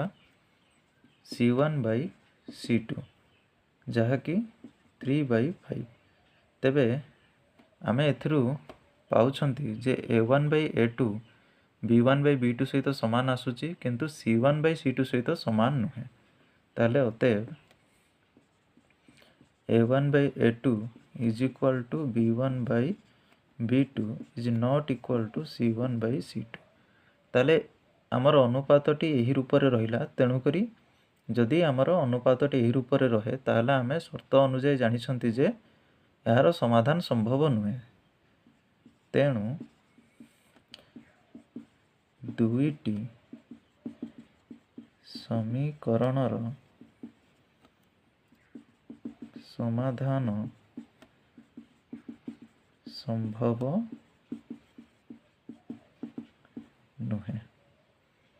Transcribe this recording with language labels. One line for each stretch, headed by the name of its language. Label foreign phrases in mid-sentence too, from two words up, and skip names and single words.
Odia: C1 ବାଇ C2, ଯାହାକି 3/5। ତେବେ ଆମେ ଏଥିରୁ ପାଉଛନ୍ତି ଯେ A1 ବାଇ A2 B1 ବାଇ B2 ସହିତ ସମାନ ଆସୁଛି, କିନ୍ତୁ C1 ବାଇ C2 ସହିତ ସମାନ ନୁହେଁ। ତାହେଲେ ଅତଏବ A1 ବାଇ A2
English: is equal to
Odia: B1 ବାଇ B2
English: is not equal to
Odia: C1 ବାଇ C2। ତାହେଲେ ଆମର ଅନୁପାତଟି ଏହି ରୂପରେ ରହିଲା। ତେଣୁକରି ଯଦି ଆମର ଅନୁପାତଟି ଏହି ରୂପରେ ରହେ, ତାହେଲେ ଆମେ ସର୍ତ୍ତ ଅନୁଯାୟୀ ଜାଣିଛନ୍ତି ଯେ ଏହାର ସମାଧାନ ସମ୍ଭବ ନୁହେଁ। ତେଣୁ ଦୁଇଟି ସମୀକରଣର ସମାଧାନ ସମ୍ଭବ ନୁହେଁ।